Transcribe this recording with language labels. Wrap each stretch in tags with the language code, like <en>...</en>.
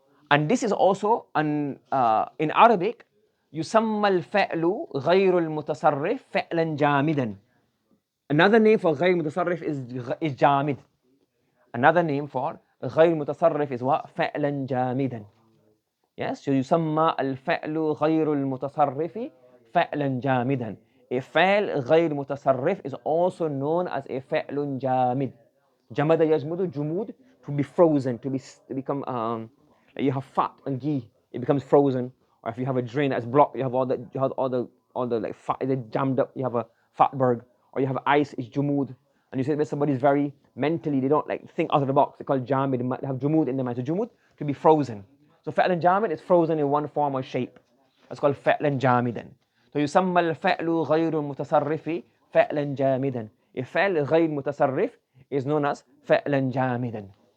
<en>And this is also in Arabic,</en> <ar>يسمى الفعل غير المتصرف فعلا جامدا.</ar> <en>Another name for غير متصرف is جامد. Another name for غير متصرف is what?</en> <ar>فعلا جامدا.</ar> <en>Yes, so</en> <ar>يسمى الفعل غير المتصرف فعلا جامدا.</ar> <en>A فعل غير متصرف is also known as a فعل جامد.</en> <ar>جمد يجمد, جمود,</ar> <en>to be frozen, to become you have fat and ghee, it becomes frozen. Or if you have a drain that's blocked, you have all the like fat is jammed up, you have a fatberg. Or you have ice, it's jumud. And you say that somebody's very mentally, they don't like think out of the box. They call jamid, they have jumud in their mind. So jumud, to be frozen. So فعل جامد is frozen in one form or shape. That's called فعلا جامدا.</en> <ar>So يسمى الفعل غير المتصرف فعلا جامدا.</ar> <en>A فعل غير متصرف is known as فعلا جامدا.</en>